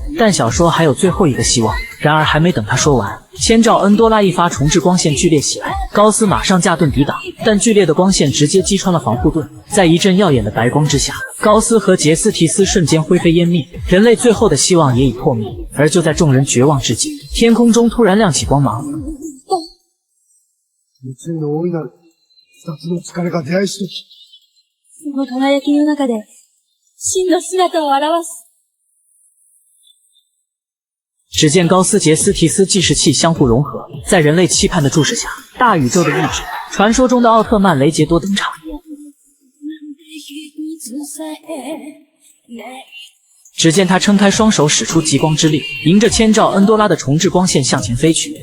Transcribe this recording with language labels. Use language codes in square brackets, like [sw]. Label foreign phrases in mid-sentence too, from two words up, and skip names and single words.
[zh] 但小说还有最后一个希望。然而还没等他说完，千兆恩多拉一发重置光线剧烈起来，高斯马上架盾抵挡，但剧烈的光线直接击穿了防护盾。在一阵耀眼的白光之下，高斯和杰斯提斯瞬间灰飞烟灭，人类最后的希望也已破灭。而就在众人绝望之际，天空中突然亮起光芒。 [ja] その輝きの中で真の姿を表す。 [zh] 只见高斯、杰斯提斯计时器相互融合，在人类期盼的注视下，大宇宙的意志，传说中的奥特曼雷杰多登场。只见他撑开双手，使出极光之力，迎着千兆恩多拉的重置光线向前飞去。